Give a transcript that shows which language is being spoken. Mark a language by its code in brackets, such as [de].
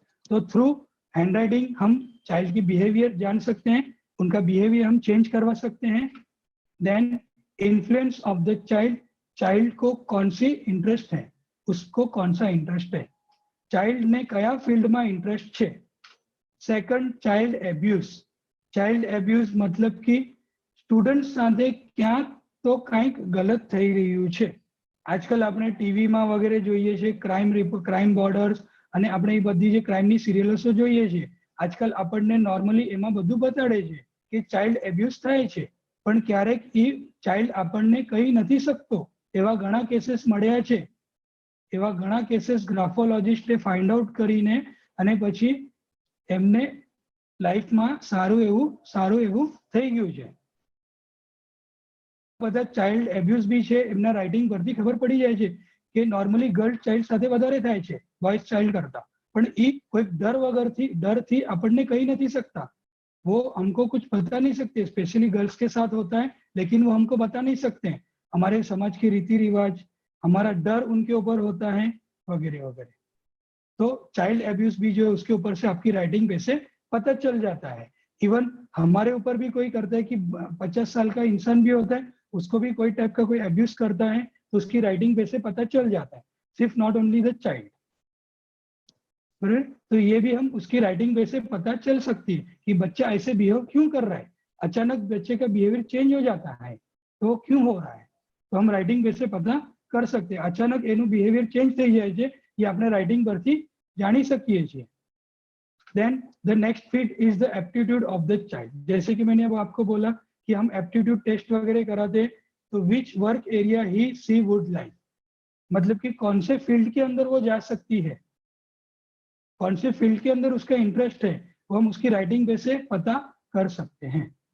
[hi] तो through handwriting हम child की बिहेवियर जान सकते हैं, उनका बिहेवियर हम चेंज करवा सकते हैं. Then influence of the child, child को कौन सी इंटरेस्ट है, उसको कौन सा इंटरेस्ट है, चाइल्ड ने कया फील्ड में इंटरेस्ट है. Second, child abuse. Child abuse मतलब कि स्टूडेंट [gu] સાથે ક્યાંક તો કંઈક ગલત થઈ રહ્યું છે. આજકાલ આપણે ટીવીમાં વગેરે જોઈએ છે, ક્રાઇમ બોર્ડર્સ અને આપણે એ બધી જે ક્રાઇમની સિરિયલ્સો જોઈએ છે, આજકાલ આપણને નોર્મલી એમાં બધું બતાડે છે કે ચાઇલ્ડ એબ્યુઝ થાય છે, પણ ક્યારેક એ ચાઇલ્ડ આપણને કહી નથી શકતો. એવા ઘણા કેસીસ મળ્યા છે. એવા ઘણા કેસીસ ગ્રાફોલોજિસ્ટે ફાઇન્ડ આઉટ કરીને અને પછી એમને લાઈફમાં સારું એવું થઈ ગયું છે. બધા ચાઇલ્ડ એબ્યુઝ બી છે, એમના રાઇટિંગ પરથી ખબર પડી જાય છે કે નોર્મલી ગર્લ ચાઇલ્ડ સાથે વધારે થાય છે બોયઝ ચાइल्ड करता, પણ એ કોઈ डरથી આપણને કહી નથી सकता. [hi] वो हमको कुछ बता नहीं सकते, स्पेशली गर्ल्स के साथ होता है, लेकिन वो हमको बता नहीं सकते हैं. हमारे समाज के रीति रिवाज, हमारा डर उनके ऊपर होता है वगैरह वगैरह. तो चाइल्ड एब्यूज भी जो है उसके ऊपर से आपकी राइटिंग पे से पता चल जाता है. इवन हमारे ऊपर भी कोई करता है कि 50 साल का इंसान भी होता है, उसको भी कोई टाइप का कोई एब्यूज करता है तो उसकी राइटिंग पे से पता चल जाता है. सिर्फ [en] Not only the child. [hi] तो ये भी हम उसकी राइटिंग पे से पता चल सकती है कि बच्चा ऐसे बिहेव क्यों कर रहा है, अचानक बच्चे का बिहेवियर चेंज हो जाता है तो क्यों हो रहा है, तो हम राइटिंग पे से पता कर सकते हैं. [gu] अचानक एनु बिहेवियर चेंज થઈ જાય છે એ આપણે રાઇટિંગ પરથી જાણી શકીએ છીએ. [en] Then the next fit is the aptitude of the child. [hi] जैसे कि मैंने अब आपको बोला कि हम एप्टीट्यूड टेस्ट वगैरह कराते, तो [en] which work area ही she would like, [hi] मतलब कि कौन से फील्ड के अंदर वो जा सकती है, कौन से फील्ड के अंदर उसका इंटरेस्ट है, वो हम उसकी राइटिंग पे से पता कर सकते हैं।